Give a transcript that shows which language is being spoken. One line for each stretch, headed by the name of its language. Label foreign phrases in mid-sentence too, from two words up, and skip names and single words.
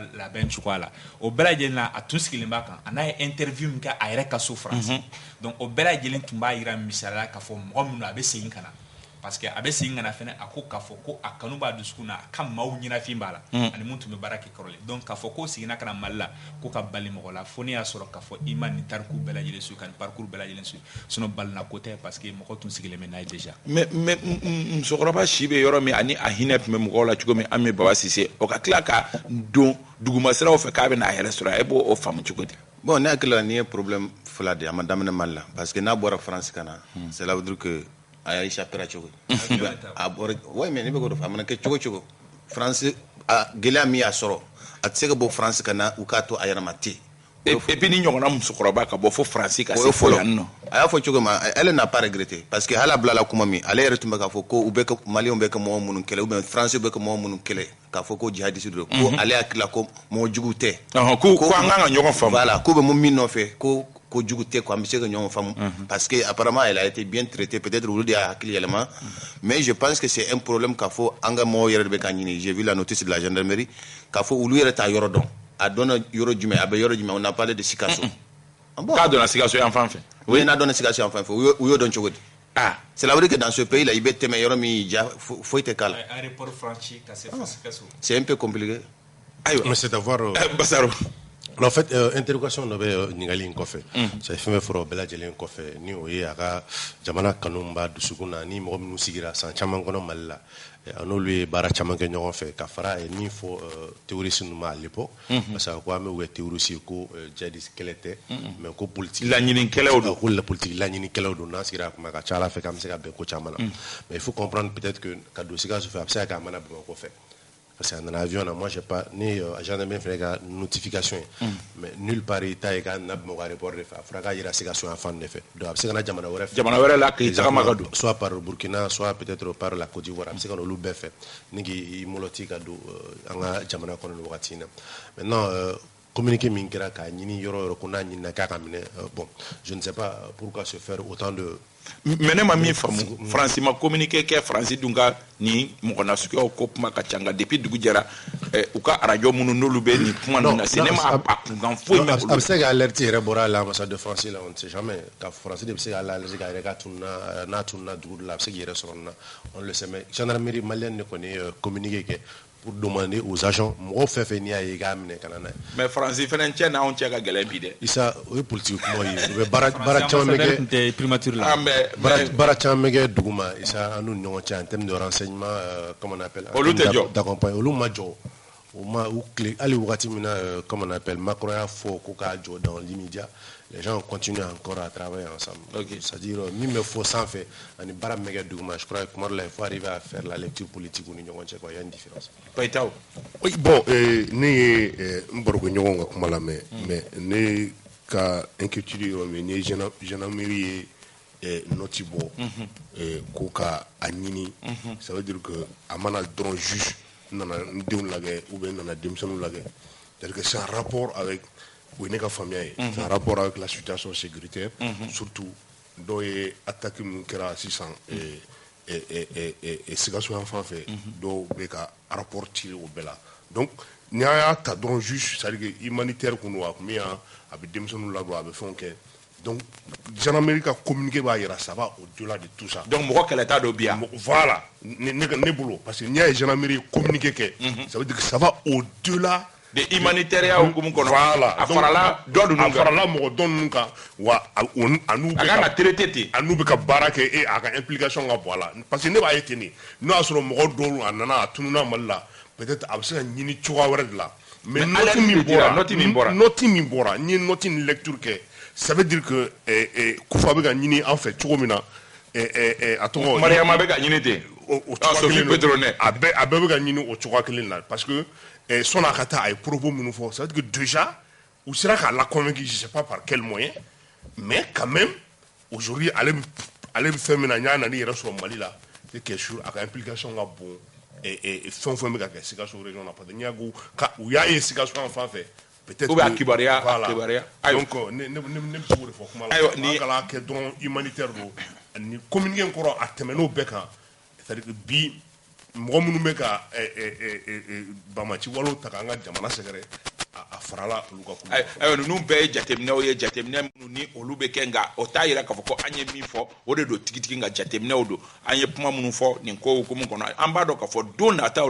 Bambara: labɛn cogoya la o bɛɛ lajɛlen na a tun sigilen b'a kan a n'a ye interview min kɛ a yɛrɛ ka so France donc o bɛɛ lajɛlen tun b'a jira misaliya k'a fɔ mɔgɔ minnu a bɛ segin ka na
French: parce que
Bambara: a bɛ segin ka na fɛnɛ a ko k'a fɔ ko a kanu b'a dusukun na a ka maaw ɲinafin b'a la ani mun tun bɛ baara kɛ kɔrɔlen donc k'a fɔ ko seginna ka na Mali la ko ka bali mɔgɔ la fo ne y'a sɔrɔ k'a fɔ i ma nin tariku bɛɛ lajɛlen su ka nin parcours bɛɛ lajɛlen su sinon balina ko tɛ
French: parce que
Bambara: mɔgɔ tun sigilen bɛ n'a ye déjà mais musokɔrɔba si bɛ yɔrɔ min ani a hinɛ tun bɛ mɔgɔw la cogo min an bɛ Baba Sise o ka tila ka don dugumasiraw fɛ k'a bɛ n'a yɛrɛ sɔrɔ e b'o faamu cogo di bon ne hakili la nin ye problème fila de a ma daminɛ Mali la parce que n'a bɔra France ka na
French: cela veut dire que
Bambara: a y'a échappé cogo a bɔra
French: ouais mais
Bambara: ne bɛ k'o de fɔ a mana kɛ cogo cogo France gɛlɛya min y'a sɔrɔ a tɛ se ka bɔ France ka na u k'a to a yɛrɛ ma ten
French: et puis
Bambara: ni ɲɔgɔnna musokɔrɔba ka bɔ fo France ka se fo yan nɔ a y'a fɔ cogo min
French: elle n'a pas regretté parce que
Bambara: hali a bilala kuma min ale yɛrɛ tun bɛ k'a fɔ ko u bɛ ka Maliens bɛ ka mɔgɔ minnu kɛlɛ
French: ou bien
Bambara: France bɛ ka mɔgɔ minnu kɛlɛ k'a fɔ ko jihadiste don ko ale hakili la ko mɔgɔ jugu tɛ ko an kan ka ɲɔgɔn faamu voilà ko bɛ mun min nɔfɛ ko jugu tɛ quoi an bɛ se ka ɲɔgɔn faamu
French: parce que apparemment elle a été bien traitée peut-être
Bambara: olu de y'a hakili yɛlɛma
French: mais je pense que c'est un problème
Bambara: k'a fɔ an ka mɔgɔw yɛrɛ de bɛ k'a ɲini
French: j'ai vu la notice de la gendarmerie
Bambara: k'a fɔ olu yɛrɛ t'a yɔrɔ dɔn a dɔnna yɔrɔ jumɛn a bɛ yɔrɔ jumɛn
French: on a parlé de Sikaso
Bambara: k'a dɔnna Sikaso yan fan fɛ oui n'a dɔnna Sikaso yan fan fɛ u y'o dɔn cogo di
French: c'est la vrai que dans ce pays là
Bambara: i bɛ tɛmɛ yɔrɔ min ja foyi tɛ k'a la
French: aéroport franchi
Bambara: ka se Sikaso
French: c'est un peu compliqué mais c'est d'avoir Basaro en fait interrogation
Bambara: dɔ bɛ ɲininkali in kɔfɛ c'est fɛn bɛ fɔra o bɛɛ lajɛlen kɔfɛ ni o ye a ka jamana kanu b'a dusukun na ni mɔgɔ minnu sigira san caman kɔnɔ Mali la n'olu ye baara caman kɛ ɲɔgɔn fɛ ka fara a ye min fɔ terroriste ninnu ma
French: à l'époque parce que
Bambara: ko an bɛ u kɛ terroriste ye ko djihadiste kɛlɛ tɛ mais ko politique laɲinikɛlaw don ko politique laɲinikɛlaw don n'an sigira a kuma ka ca Ala fɛ k'an bɛ se ka bɛn ko caman na
French: mais il faut comprendre peut-être que
Bambara: ka don Sikaso fɛ a bɛ se ka kɛ a mana Bamakɔ fɛ
French: parce que
Bambara: nana avion na
French: moi j'ai pas
Bambara: ni gendarmerie fɛnɛ ka notification
French: mais nulle part
Bambara: i ta ye k'a na Bamakɔ aéroport de fɛ a fɔra k'a yira Sikaso yan fan de fɛ donc a bɛ se ka na jamana wɛrɛ la k'i tagama ka don
French: soit par Burkina soit peut-être par la Côte d'Ivoire
Bambara: a bɛ se ka na olu bɛɛ fɛ ni k'i moloti ka don an ka jamana kɔnɔ nin wagati in na
French: maintenant communiqué
Bambara: min kɛra k'a ɲini yɔrɔ yɔrɔ ko n'a ɲinina k'a ka minɛ
French: bon je ne sais pas pourquoi se faire autant de
Bambara: mais ne ma min faamu France ma communiqué kɛ France dun ka ni mɔgɔ nasuguyaw ko kuma ka ca nka depuis dugu jɛra u ka arajo minnu n'olu bɛ nin kuma ninnu na c'est ne ma a kunkan foyi mɛn olu a bɛ se ka alerte yɛrɛ bɔra a la
French: ambassade de France
Bambara: la
French: on ne sait jamais
Bambara: ka France de bɛ se ka alerte k'a yɛrɛ ka tununa n'a tununa dugu dɔ la a bɛ se k'i yɛrɛ sɔrɔ nin na
French: on le sait mais gendarmerie malienne
Bambara: de kɔni ye communiqué kɛ
French: pour demander aux agents
Bambara: mɔgɔw fɛn fɛn n'i y'a ye i k'a minɛ ka na n'a ye mais France fɛnɛ cɛ n'anw cɛ ka gɛlɛn bi dɛ Isa o ye politique kuma ye u bɛ baara caman bɛ kɛ primature la baara caman bɛ kɛ dugu ma Isa an n'u ni ɲɔgɔn cɛ
French: en termes de renseignement comme on appelle
Bambara: olu tɛ jɔ
French: d'accompagner
Bambara: olu ma jɔ u tile hali wagati min na
French: comme on appelle Macron
Bambara: y'a fɔ ko k'a jɔ
French: dans l'immédiat les gens continuent encore à travailler ensemble c'est-à-dire
Bambara: min bɛ fɔ sanfɛ ani baara min bɛ kɛ dugu ma
French: je crois que
Bambara: tuma dɔ la
French: il faut arriver à faire la lecture politique
Bambara: u ni ɲɔgɔn cɛ
French: quoi il y a une différence.
Bambara: Oui bon ne ye n barokɛɲɔgɔnw ka kuma lamɛn mais ne ka inquiétude yɔrɔ min ni gendarmerie ye nɔti bɔ ko ka a ɲini
French: ça veut dire que
Bambara: a mana dɔrɔn juge nana n denw lajɛ
French: ou bien
Bambara: nana denmisɛnninw lajɛ
French: c'est-à-dire que c'est un rapport avec
Bambara: o ye ne ka faamuya ye
French: c'est un rapport avec la situation sécuritaire surtout
Bambara: dɔw ye attaque min kɛra sisan Sikaso yan fan fɛ dɔw bɛ ka
French: rapport tirer
Bambara: o bɛɛ la donc ni an y'a ta dɔrɔn
French: juge c'est-à-dire que humanitaire
Bambara: kun don a kun bɛ yan a bɛ denmisɛnninw ladon a bɛ fɛnw kɛ donc gendarmerie ka communiqué b'a yira
French: ça va au-delà de tout ça
Bambara: donc mɔgɔ kɛlɛta dɔ bi yan voilà ne bolo
French: parce que
Bambara: n'i y'a ye
French: gendarmerie communiqué
Bambara: kɛ
French: ça veut dire que ça va au-delà de humanitaire
Bambara: hukumu kɔnɔ voilà a farala dɔ ninnu kan a farala mɔgɔ dɔ ninnu kan wa a n'u bɛ ka traité ten a n'u bɛ ka baara kɛ a ka implication ka bɔ a la
French: parce que
Bambara: ne b'a ye ten de n'o y'a sɔrɔ mɔgɔ dɔw a nana a tununa Mali la peut-être a bɛ se ka ɲini cogoya wɛrɛ de la mais noti min bɔra n ye noti ni lecture kɛ
French: ça veut dire que
Bambara: Kufa bɛ ka ɲini an fɛ cogo min na a tɔgɔ Mariama bɛ ka ɲini ten o cogoya kelen na a bɛɛ bɛ ka ɲini o cogoya kelen na
French: parce que
Bambara: sɔnni a ka taa a ye propos minnu fɔ
French: ça veut dire que déjà
Bambara: u sera k'a
French: la convaincre je sais pas par quel moyen mais quand même aujourd'hui
Bambara: ale bɛ fɛn min na n y'a nani yɛrɛ sɔrɔ Mali la
French: c'est quelque chose
Bambara: a ka implication ka bon fɛn o fɛn bɛ ka kɛ Sikaso région na
French: parce que
Bambara: n'i y'a ko u y'a ye Sikaso yan fan fɛ peut-être
French: ou bien
Bambara: kibaruya donc ne bɛ se k'o de fɔ kuma la an kana kɛ dɔrɔn humanitaire don ni communiqué in kɔrɔ a tɛmɛn'o bɛɛ kan
French: c'est-à-dire que
Bambara: bi mɔgɔ minnu bɛ ka bamaci walew ta k'an ka jamana sɛgɛrɛ a farala olu ka kuma ayiwa ninnu bɛɛ ye jateminɛw ye jateminɛ minnu ni olu bɛ kɛ nka o t'a yira k'a fɔ ko an ye min fɔ o de don tigitigi nka jateminɛw don an ye kuma minnu fɔ nin ko hukumu kɔnɔ an b'a dɔn k'a fɔ don nataw